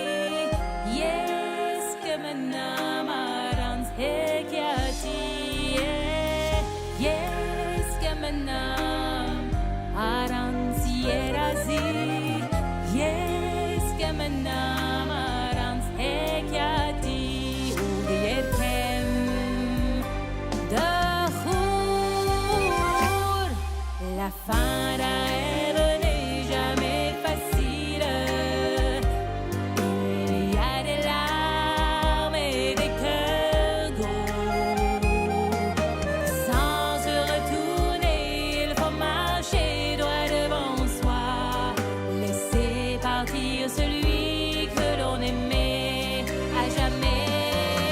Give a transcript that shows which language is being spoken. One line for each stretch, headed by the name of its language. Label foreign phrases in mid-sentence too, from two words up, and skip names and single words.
Armenian: Ես կմնամ առանց հեքիաթի Ես կմնամ առանց երազի Ես կմնամ առանց հեքիաթի ու երգեմ
French: դխուր La fin d'un rêve n'est jamais facile Il y a des larmes et des cœurs gros Sans se retourner il faut marcher droit devant soi Laisser partir celui que l'on aimait à jamais.